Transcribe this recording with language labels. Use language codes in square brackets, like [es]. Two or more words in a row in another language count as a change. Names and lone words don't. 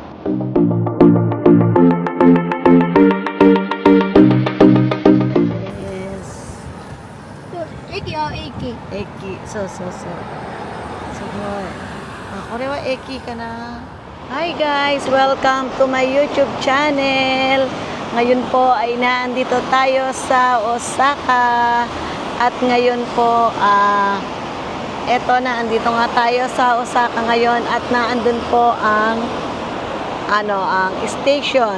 [en] Yes. [ja] 駅を駅. 駅。そう。これは駅かな. [en] Hi guys! Welcome to my YouTube channel. [tl] Ngayon po ay naandito tayo sa Osaka. At ngayon po, eto na, andito nga tayo sa Osaka ngayon at naandun po ang ang station.